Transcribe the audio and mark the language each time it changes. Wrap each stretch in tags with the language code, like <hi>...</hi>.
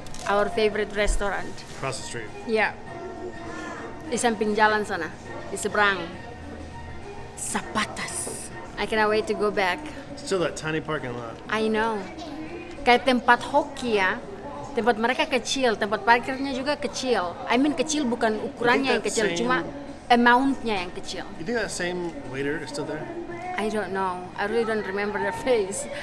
<en>Our favorite restaurant. Across the street.</en> <id>Ya. Di samping jalan sana, di seberang. Zapatas.</id> <en>I cannot wait to go back. Still that tiny parking lot. I know.</en> <id>Kayak tempat hoki ya. Tempat mereka kecil, tempat parkirnya juga kecil.</id> <en>I mean</en> <id>kecil bukan ukurannya yang</id> <en>that</en> <id>kecil,</id> <en>same-</en> <id>cuma amount-nya yang kecil.</id> <en>You think that same waiter is still there? I don't know. I really don't remember their face.</en>